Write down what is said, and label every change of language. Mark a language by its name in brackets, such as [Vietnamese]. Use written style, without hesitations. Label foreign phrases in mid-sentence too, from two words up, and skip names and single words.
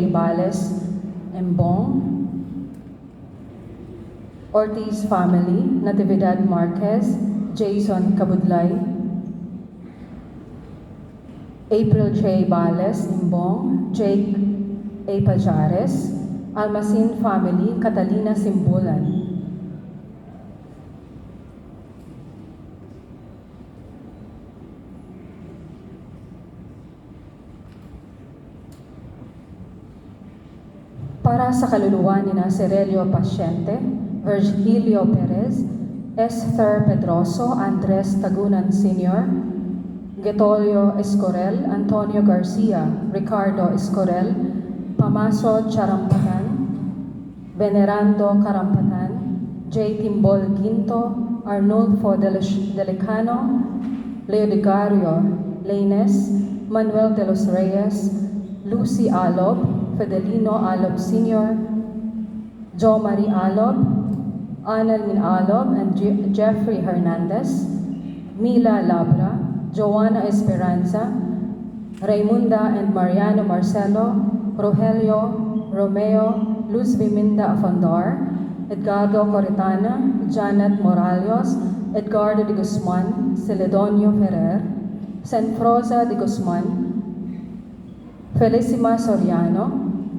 [Filipino] Bales Embong, Ortiz family, Natividad Marquez, Jason Cabudlay, April J. Bales Embong, Jake A. Pajares, Almacin family, Catalina Simbulan, para sa kaluluwa ni Cerelio Paciente, Virgilio Perez, Esther Pedroso, Andres Tagunan Sr., Getolio Escorel, Antonio Garcia, Ricardo Escorel, Pamaso Charampatan, Venerando Karampatan, J. Timbol Quinto, Arnulfo Delicano, Leodigario Laines, Manuel de los Reyes, Lucy Alob, Fidelino Alob Sr., Jo Marie Alob, Annalyn Alob and Jeffrey Hernandez, Mila Labra, Joanna Esperanza, Raymunda and Mariano Marcelo, Rogelio Romeo, Luz Viminda Afondar, Edgardo Coritana, Janet Morales, Edgardo de Guzman, Celedonio Ferrer, Senfrosa de Guzman, Felicima Soriano,